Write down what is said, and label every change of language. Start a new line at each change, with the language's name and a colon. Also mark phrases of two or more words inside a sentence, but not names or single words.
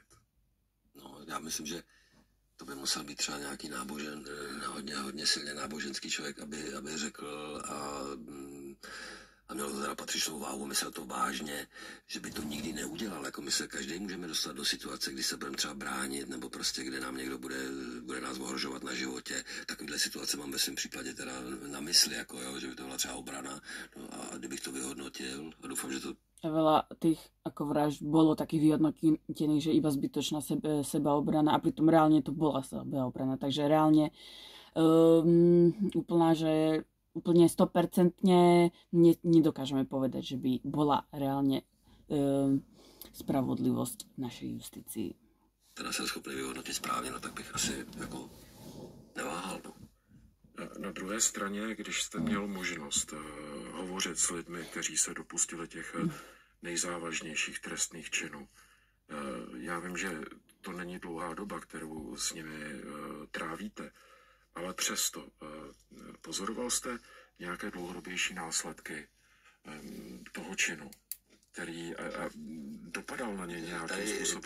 Czech: No, já myslím, že to by musel být třeba nějaký hodně silně náboženský člověk, aby řekl a měl to teda patřičnou váhu, myslel to vážně, že by to nikdy neudělal. Jako my se každý můžeme dostat do situace, kdy se budeme třeba bránit, nebo prostě kde nám někdo bude nás ohrožovat na životě. Takovýhle situace mám ve svém případě teda na mysli, jako jo, že by to byla třeba obrana. No a kdybych to vyhodnotil, a doufám, že to
Slovak: veľa tých ako vražd bolo takých vyhodnotených, že iba zbytočná sebaobrana a pritom reálne to bola sebaobrana. Takže reálne úplne 100% nedokážeme povedať, že by bola reálne spravodlivosť v našej justícii.
Czech: Teda jsem schopný vyhodnotit správně, no tak bych asi jako neváhal. No. Na druhé straně, když jste měl možnost hovořit s lidmi, kteří se dopustili těch nejzávažnějších trestných činů, já vím, že to není dlouhá doba, kterou s nimi trávíte, ale přesto pozoroval jste nějaké dlouhodobější následky toho činu, který dopadal na ně nějakým způsobem?